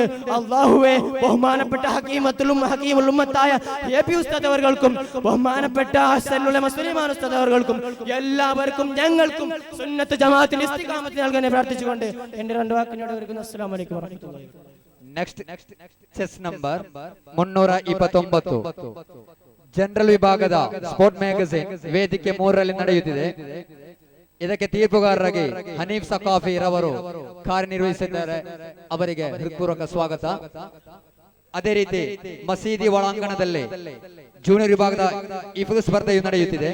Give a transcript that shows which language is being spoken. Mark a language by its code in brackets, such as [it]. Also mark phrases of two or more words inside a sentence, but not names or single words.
[ml] അള്ളാഹുവേ, ബഹുമാനപ്പെട്ട ഹക്കീമുൽ ഉമ്മത്തായ എപി ഉസ്താദ് അവർക്കും ബഹുമാനപ്പെട്ട ഹസ്സനുൽ ഉലമ സുലൈമാൻ ഉസ്താദ് അവർക്കും എല്ലാവർക്കും ഞങ്ങൾക്കും സുന്നത്ത് ജമാഅത്തിൽ ഇസ്തിഖാമത്ത് നൽകാൻ പ്രാർത്ഥിച്ചുകൊണ്ട് എന്റെ രണ്ട് വാക്കിനോട് വരുന്നു. [ar] السلام عليكم ورحمة الله. [en] next chest number [kn] 329 ಜನರಲ್ ವಿಭಾಗದ [en] sport magazine [kn] ವೇದಿಕೆ 3ರಲ್ಲಿ ನಡೆಯುತ್ತಿದೆ. ಇದಕ್ಕೆ ತೀರ್ಪುಗಾರರಾಗಿ ಹನೀಫ್ ಸಕಾಫಿ ರವರು ಕಾರ್ಯನಿರ್ವಹಿಸಿದ್ದಾರೆ. ಅವರಿಗೆ ಹೃತ್ಪೂರ್ವಕ ಸ್ವಾಗತ. ಅದೇ ರೀತಿ ಮಸೀದಿ ಒಳಾಂಗಣದಲ್ಲಿ ಜೂನಿಯರ್ ವಿಭಾಗದ ಇಫ್ತು ಸ್ಪರ್ಧೆಯು ನಡೆಯುತ್ತಿದೆ.